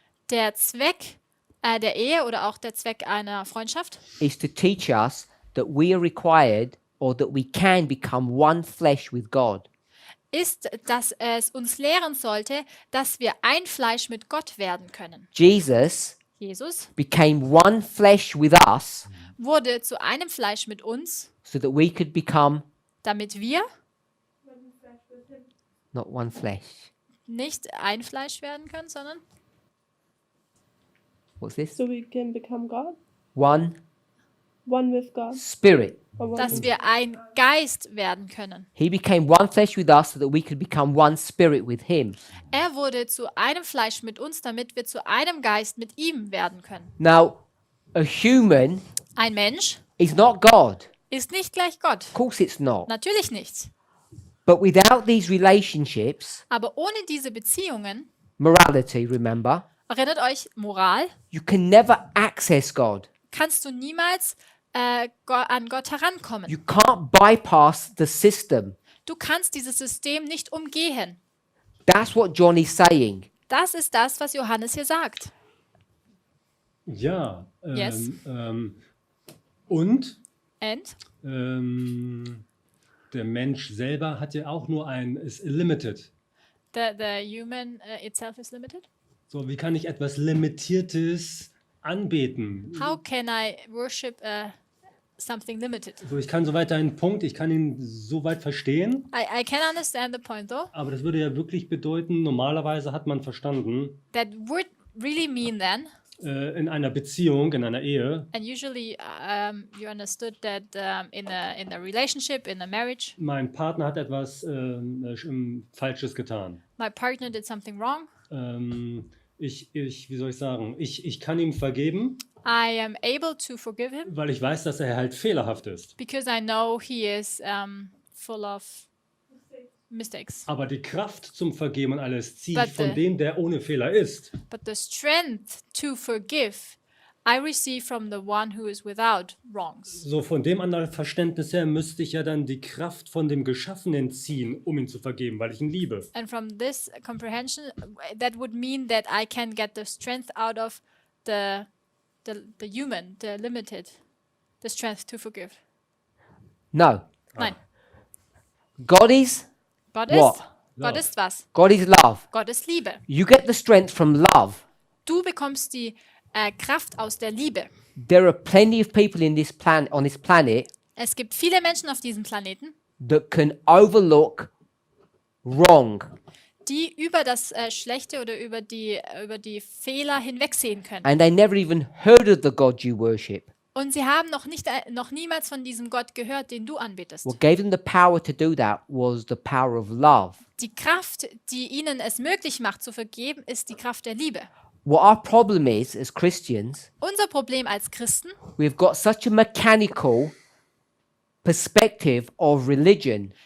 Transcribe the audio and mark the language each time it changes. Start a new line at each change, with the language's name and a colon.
German: Der Zweck der Ehe oder auch der Zweck einer Freundschaft
English: is to teach us that we are required or that we can become one flesh with God.
German: ist, dass es uns lehren sollte, dass wir ein Fleisch mit Gott werden können.
English: Jesus
German: Jesus
English: became one flesh with us
German: wurde zu einem Fleisch mit uns,
English: so that we could become
German: damit wir
English: not one flesh.
German: nicht ein Fleisch werden können, sondern
English: What's this? So we can become God, One one with God. spirit. Or one
German: dass
English: with-
German: wir ein Geist werden können.
English: He became one flesh with us so that we could become one spirit with him.
German: Er wurde zu einem Fleisch mit uns, damit wir zu einem Geist mit ihm werden können.
English: Now, a human
German: Ein Mensch
English: is not God.
German: ist nicht gleich Gott.
English: Of course it's not.
German: Natürlich nicht.
English: But without these relationships,
German: Aber ohne diese Beziehungen,
English: morality, remember,
German: erinnert euch, Moral,
English: you can never access God.
German: kannst du niemals an Gott herankommen.
English: You can't bypass the system.
German: Du kannst dieses System nicht umgehen.
English: That's what John is saying.
German: Das ist das, was Johannes hier sagt. Ja,
English: Yes.
German: Und
English: And
German: der Mensch selber hat ja auch nur ist limited.
English: the human itself is limited.
German: So, wie kann ich etwas Limitiertes anbeten?
English: How can I worship something limited?
German: So, ich kann so weiter einen Punkt, ich kann ihn so weit verstehen,
English: I can understand the point though.
German: aber das würde ja wirklich bedeuten, normalerweise hat man verstanden,
English: That would really mean then,
German: in einer Beziehung, in einer Ehe,
English: and usually you understood that in a relationship, in a marriage,
German: mein Partner hat etwas Falsches getan.
English: my partner did something wrong.
German: Wie soll ich sagen, ich kann ihm vergeben,
English: I am able to forgive him
German: weil ich weiß, dass er halt fehlerhaft ist.
English: because I know he is full of mistakes.
German: Aber die Kraft zum Vergeben und alles ziehe
English: But
German: ich von
English: the-
German: dem, der ohne Fehler ist.
English: But the strength to forgive I receive from the one who is without wrongs.
German: So von dem anderen Verständnis her müsste ich ja dann die Kraft von dem Geschaffenen ziehen, um ihn zu vergeben, weil ich ihn liebe.
English: And from this comprehension, that would mean that I can get the strength out of the human, the limited, the strength to forgive. No.
German: Nein,
English: God is
German: Gott
English: What?
German: ist. Gott ist was?
English: God is love.
German: Gott ist Liebe.
English: You get the strength from love.
German: Du bekommst die Kraft aus der Liebe.
English: There are plenty of people in on this planet
German: Es gibt viele Menschen auf diesem Planeten,
English: that can overlook wrong.
German: die über das Schlechte oder über die Fehler hinwegsehen können.
English: And they never even heard of the God you worship.
German: Und sie haben noch niemals von diesem Gott gehört, den du anbetest.
English: What gave them the power to do that was the power of love.
German: Die Kraft, die ihnen es möglich macht zu vergeben, ist die Kraft der Liebe.
English: What our problem is as Christians,
German: Unser Problem als Christen
English: we've got such a mechanical perspective of religion.